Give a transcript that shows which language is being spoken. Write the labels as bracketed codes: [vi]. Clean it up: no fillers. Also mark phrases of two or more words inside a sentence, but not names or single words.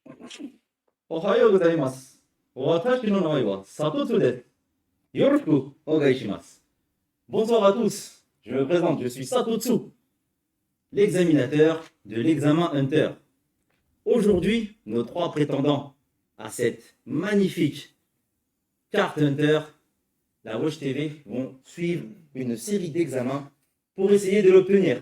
[ja] おはようございます。私の名前はサトツです。よろしくお願いします。 [fr] Bonsoir à tous. Je me présente, je suis Satotsu, l'examinateur de l'examen Hunter. Aujourd'hui, nos trois prétendants à cette magnifique carte Hunter, la Watch TV, vont suivre une série d'examens pour essayer de l'obtenir.